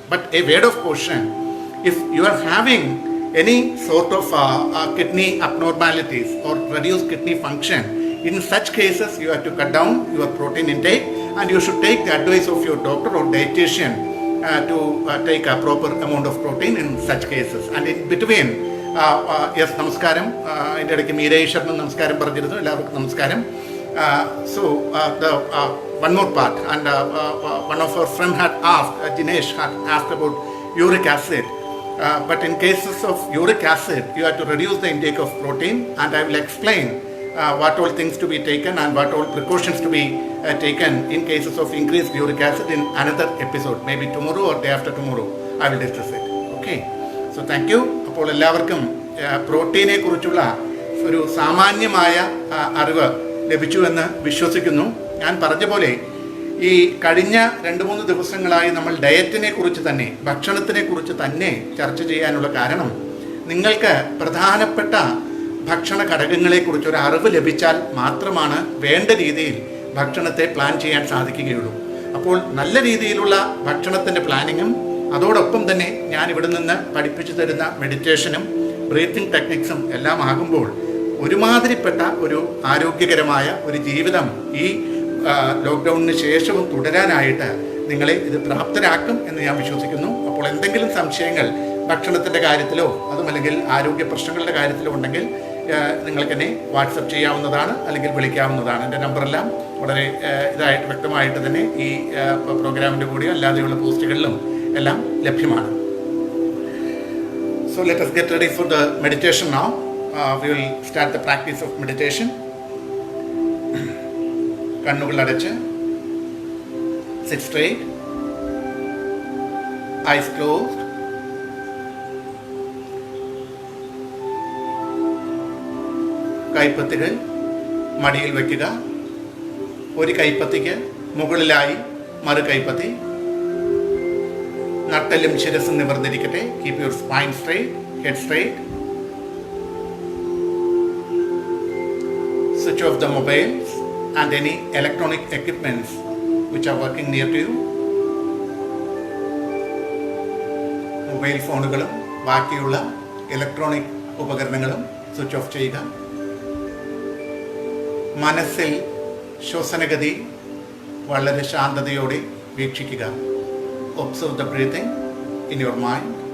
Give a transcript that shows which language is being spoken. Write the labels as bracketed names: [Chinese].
[English] But a word of caution, if you are having any sort of kidney abnormalities or reduced kidney function, in such cases you have to cut down your protein intake, and you should take the advice of your doctor or dietitian to take a proper amount of protein in such cases. And in between, yes നമസ്കാരം. [Malayalam] അതിൻ്റെ ഇടയ്ക്ക് മീര ഈശ്വരനും നമസ്കാരം പറഞ്ഞിരുന്നു. എല്ലാവർക്കും നമസ്കാരം. [English] So one more part, and one of our friend had asked, Jinesh had asked about uric acid. But in cases of uric acid, you have to reduce the intake of protein, and I will explain what all things to be taken and what all precautions to be taken in cases of increased uric acid in another episode, maybe tomorrow or day after tomorrow I will discuss it. Okay, so thank you. [Malayalam] അപ്പോൾ എല്ലാവർക്കും പ്രോട്ടീനെ കുറിച്ചുള്ള ഒരു സാമാന്യമായ അറിവ് ലഭിച്ചുവെന്ന് വിശ്വസിക്കുന്നു. ഞാൻ പറഞ്ഞ പോലെ ഈ കഴിഞ്ഞ 2-3 ദിവസങ്ങളായി നമ്മൾ ഡയറ്റിനെ കുറിച്ച് തന്നെ, ഭക്ഷണത്തിനെ കുറിച്ച് തന്നെ ചർച്ച ചെയ്യാനുള്ള കാരണം, നിങ്ങൾക്ക് പ്രധാനപ്പെട്ട ഭക്ഷണ ഘടകങ്ങളെക്കുറിച്ച് ഒരു അറിവ് ലഭിച്ചാൽ മാത്രമാണ് വേണ്ട രീതിയിൽ ഭക്ഷണത്തെ പ്ലാൻ ചെയ്യാൻ സാധിക്കുകയുള്ളൂ. അപ്പോൾ നല്ല രീതിയിലുള്ള ഭക്ഷണത്തിൻ്റെ പ്ലാനിങ്ങും അതോടൊപ്പം തന്നെ ഞാൻ ഇവിടെ നിന്ന് പഠിപ്പിച്ചു തരുന്ന മെഡിറ്റേഷനും ബ്രീത്തിങ് ടെക്നിക്സും എല്ലാം ആകുമ്പോൾ ഒരുമാതിരിപ്പെട്ട ഒരു ആരോഗ്യകരമായ ഒരു ജീവിതം ഈ ലോക്ക്ഡൗണിന് ശേഷവും തുടരാനായിട്ട് നിങ്ങളെ ഇത് പ്രാപ്തരാക്കും എന്ന് ഞാൻ വിശ്വസിക്കുന്നു. അപ്പോൾ എന്തെങ്കിലും സംശയങ്ങൾ ഭക്ഷണത്തിൻ്റെ കാര്യത്തിലോ അതുമല്ലെങ്കിൽ ആരോഗ്യ പ്രശ്നങ്ങളുടെ കാര്യത്തിലോ ഉണ്ടെങ്കിൽ നിങ്ങൾക്ക് എന്നെ വാട്സപ്പ് ചെയ്യാവുന്നതാണ്, അല്ലെങ്കിൽ വിളിക്കാവുന്നതാണ്. എൻ്റെ നമ്പറെല്ലാം വളരെ ഇതായിട്ട് വ്യക്തമായിട്ട് തന്നെ ഈ പ്രോഗ്രാമിൻ്റെ കൂടെ അല്ലാതെയുള്ള പോസ്റ്റുകളിലും എല്ലാം ലഭ്യമാണ്. [English] So let us get ready for the meditation now. We will start the practice of meditation. [Malayalam] കണ്ണുകൾ അടച്ച് [English] sit straight, eyes closed. [Malayalam] കൈപ്പത്തികൾ മടിയിൽ വയ്ക്കുക. ഒരു കൈപ്പത്തിക്ക് മുകളിലായി മറു കൈപ്പത്തി. നട്ടെല്ലും ശിരസും നിവർന്നിരിക്കട്ടെ. [English] Keep your spine straight, head straight. Switch off the mobiles and any electronic equipments which are working near to you. [Malayalam] Mobile ഫോണുകളും ബാക്കിയുള്ള ഇലക്ട്രോണിക് ഉപകരണങ്ങളും സ്വിച്ച് ഓഫ് ചെയ്യുക. മനസ്സിൽ ശ്വസനഗതി വളരെ ശാന്തതയോടെ വീക്ഷിക്കുക. [English] Observe the breathing in your mind.